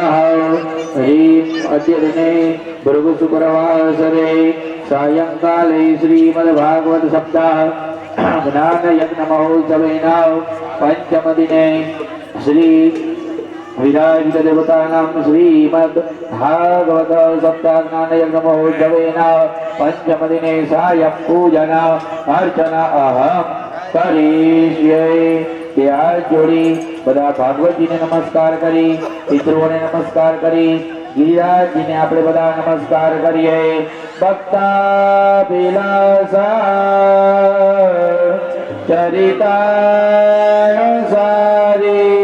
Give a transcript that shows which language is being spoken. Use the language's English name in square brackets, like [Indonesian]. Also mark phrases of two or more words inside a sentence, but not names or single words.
[Sanskrit] ह्रीं अद्यदिने भृगुशुक्रवासरे सायंकाले श्रीमद्भागवत सप्ताह ज्ञानयज्ञमहोत्सवेन पञ्चमदिने श्री विराजित देवतानां श्रीमद् भागवत सप्ताह ज्ञानयज्ञमहोत्सवेन पञ्चमदिने सायं पूजन अर्चन अहं करिष्ये। [Gujarati] તે હાથ જોડી બધા ભાગવતજીને નમસ્કાર કરી, પિતૃઓને નમસ્કાર કરી, ગિરિરાજજીને આપણે બધા નમસ્કાર કરીએ. [Sanskrit] भक्ताभिलाषा चरितानुसारी